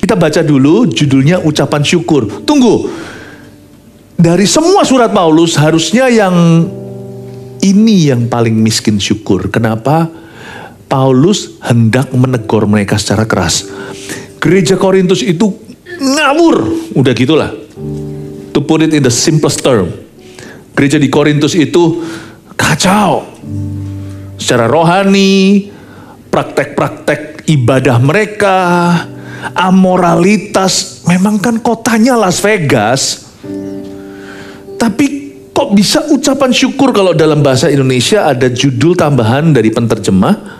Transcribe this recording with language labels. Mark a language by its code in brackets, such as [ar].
[id] Kita baca dulu judulnya ucapan syukur. Tunggu. Dari semua surat Paulus harusnya yang ini yang paling miskin syukur. Kenapa? Paulus hendak menegur mereka secara keras. Gereja Korintus itu ngawur, udah gitulah. [en] To put it in the simplest term. [id] Gereja di Korintus itu kacau. Secara rohani, praktek-praktek ibadah mereka, amoralitas. Memang kan kotanya Las Vegas. Tapi kok bisa ucapan syukur kalau dalam bahasa Indonesia ada judul tambahan dari penterjemah?